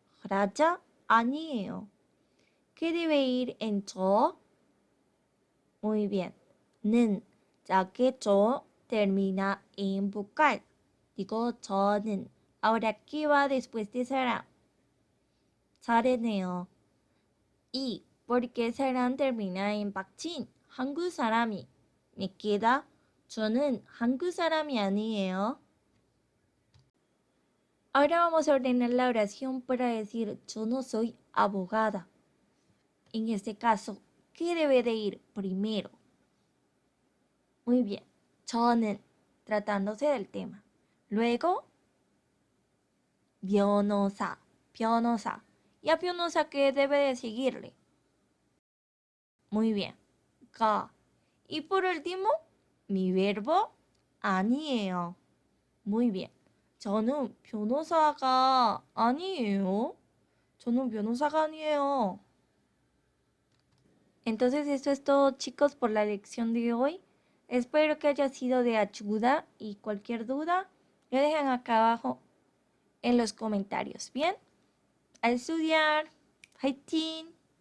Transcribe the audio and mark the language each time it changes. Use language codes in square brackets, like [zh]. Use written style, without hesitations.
[ko] 라자 아니에요. [es] ¿Qué debe ir en 저? Muy bien. 는, ya que 저 termina en vocal. Digo [ko] 저는. [es] Ahora, ¿qué va después de 사람? [ko] 잘했네요. [es] Y, porque 사람 termina en 받침. [ko] 한국 사람이. [es] Me queda, [ko] 저는 한국 사람이 아니에요. [es] Ahora vamos a ordenar la oración para decir, yo no soy abogada. En este caso, ¿qué debe de ir primero? Muy bien, [ko] 저는, [es] tratándose del tema. Luego, 변호사. ¿Y a 변호사 qué debe de seguirle? Muy bien, 가. Y por último, mi verbo [ko] 아니에요. [es] Muy bien. [ko] 저는 변호사가 아니에요. 저는 변호사가 아니에요. [es] Entonces esto es todo, chicos, por la lección de hoy. Espero que haya sido de ayuda y cualquier duda lo dejan acá abajo en los comentarios. Bien, a estudiar. [ko] 화이팅!